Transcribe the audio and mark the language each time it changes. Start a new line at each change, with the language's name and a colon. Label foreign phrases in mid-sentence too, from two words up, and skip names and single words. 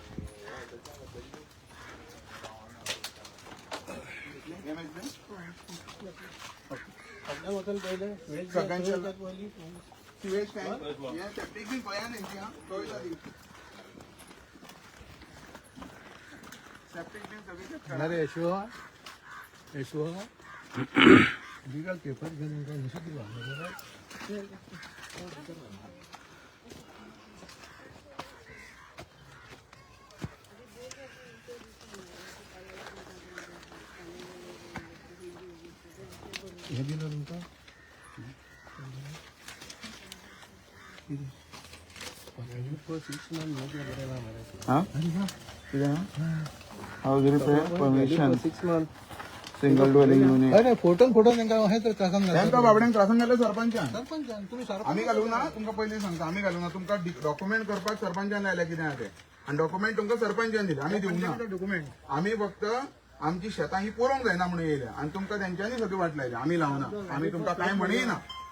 Konkani: हे माहिती? सगळ्यांचे
English: sewage tank,
Konkani: हे
English: septic bin
Konkani: पळया तेंची हा, चोयता ती.
English: septic bin
Konkani: सगळी चेक करा.
Marathi: अरे यशो लीगल पेपर घेऊन दिला. हे दिलं तुमचं
English: permission 6 months single dooring unit.
Konkani: अरे फोटो तांकां हे तर त्रासान घालता. त्यांका बाबड्यांक त्रासान घातले सरपंचान.
Marathi: सरपंच तुम्ही सरपंच
Konkani: आम्ही घालू ना, तुमकां पयलीं सांगता, आम्ही घालू ना. तुमकां डॉक्युमेंट करपाक सरपंचान लायल्या कितें आहा ते.
Marathi: आणि डॉक्युमेंट तुमका सरपंचान दिले, आम्ही दिवंक ना. डॉक्युमेंट
Konkani: आम्ही फक्त आमची शेतां ही पोरोंक जायना म्हणून येयले आणि तुमका त्यांच्यानी सगळी वाट लायली, आम्ही लावना, आम्ही तुमका काय म्हणय ना.